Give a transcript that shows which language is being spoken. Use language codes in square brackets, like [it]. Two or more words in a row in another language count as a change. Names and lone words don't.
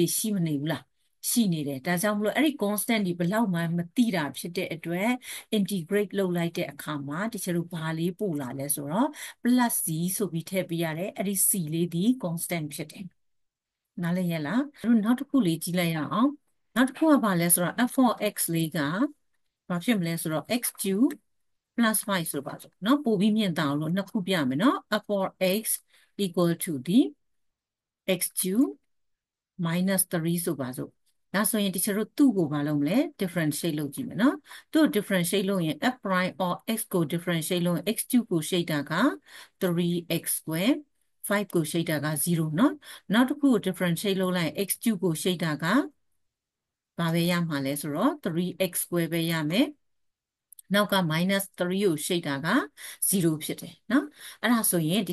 [my] ရှိမနေဘူးလားရှိနေတယ်ဒါကြောင့်မလို့အဲ့ဒီ constant ဒီဘယ်လောက်မှမသိတာဖြစ်တဲ့အတွက် integrate လုပ်လိုက်တဲ့အခါမှာတချို့ဘာလေးပို့လာလဲဆိုတော့ [en] plus c [my] ဆိုပြီးထည့်ပေးရတယ်အဲ့ဒီ c လေးဒီ constant ဖြစ်တယ်နားလည်ရလားအဲ့တော့နောက်တစ်ခုလေးကြည့်လိုက်ရအောင်နောက်တစ်ခုကဘာလဲဆိုတော့ [en] f of x [my] လေးကဘာဖြစ်မလဲဆိုတော့ [en] x cube plus [my] 5ဆိုပါစို့เนาะပို့ပြီးမြင့်တာအောင်လို့နှစ်ခုပြမယ်เนาะ [en] f of x equal to the x cube minus [my] 3 ဆိုပါစို့ဒါဆိုရင်တချို့သူ့ကိုမလုပ်မလဲ differentiate လုပ်ကြည့်မယ်နော်သူ့ differentiate လုပ်ရင် [en] f prime or x [my] ကို differentiate လုပ်ရင် [en] x cube [my] ကိုရှိတာက [en] 3x square [my] 5ကိုရှိတာက0နော်နောက်တစ်ခုကို differentiate လုပ်လိုက် [en] x cube [my] ကိုရှိတာကဘာပဲရမှာလဲဆိုတော့ [en] 3x square [my] ပဲရမယ်နောက်က minus 3ကိုရှိတာက0ဖြစ်တယ်เนาะအဲ့ဒါဆိုရင်ဒီ